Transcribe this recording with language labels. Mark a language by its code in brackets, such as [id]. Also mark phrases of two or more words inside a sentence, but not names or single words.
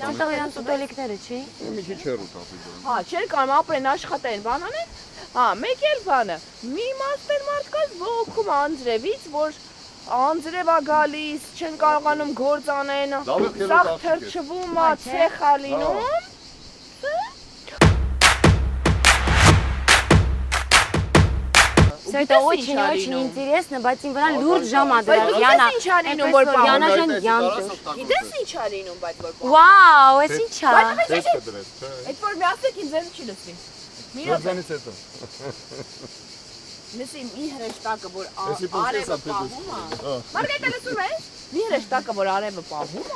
[hy] Որտեղ իրանց ուտելիքները, չի։ Մի քիչ հեռու տապի դու։ Հա, չեն կարող ապրեն, աշխատեն, բան անեն։ Հա, մեկ էլ բանը։ Մի իմաստներ մարդկաց բողոքում անձրևից, որ անձրև է գալիս, չեն կարողանում գործ անեն, Լավ է, քեզ սաղ աղջիկ է։ թրջվում է, ցեխ է լինում։ [ru] Всё это очень интересно, [hy] բայց ինձ վրա լուրջ ժամ ա դրած, Յանա։ Ինչ ա լինում, որ Յանա ջան, յանտուր։ Գիտես ինչ ա լինում, բայց որ Վաու, էս ինչ ա։ այդ որ մի ասեք ինձ էլ չի լսվի։ Մի հատ Ձենից հետո։ լսի մի հրեշտակը, որ արևը պահում է։ Մարգարիտա լսում ես։ Մի հրեշտակը, որ արևը պահում է։